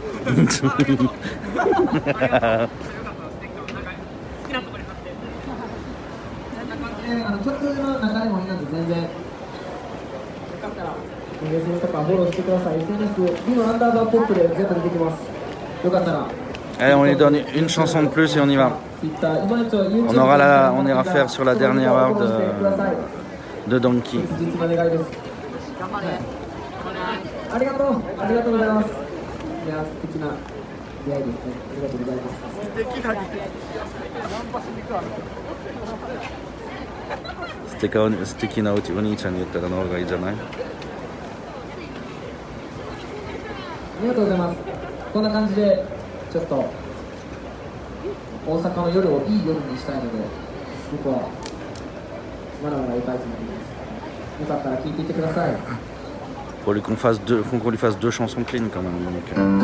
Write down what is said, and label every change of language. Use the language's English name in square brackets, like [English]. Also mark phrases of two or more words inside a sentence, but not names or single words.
[Japanese] 曲の中でもいいので全然よかったら投げ銭とかフォローしてください。 SNS リノアンダーバーポップで全部出てきます。よかったら [French] Allez, on lui donne une chanson de plus et on y va. On ira faire sur la dernière heure de Donkey. [Japanese] ありがとうございます。いや、素敵な出会いですね。ありがとうございます。素敵なお兄ちゃんに言ったらの方がいいじゃない？ありがとうございます。こんな感じでちょっと大阪の夜をいい夜にしたいので、僕はまだまだ歌いつもりです。よかったら聴いていってください。 [French] Faut qu'on lui fasse 2 chansons clean quand même. Donc.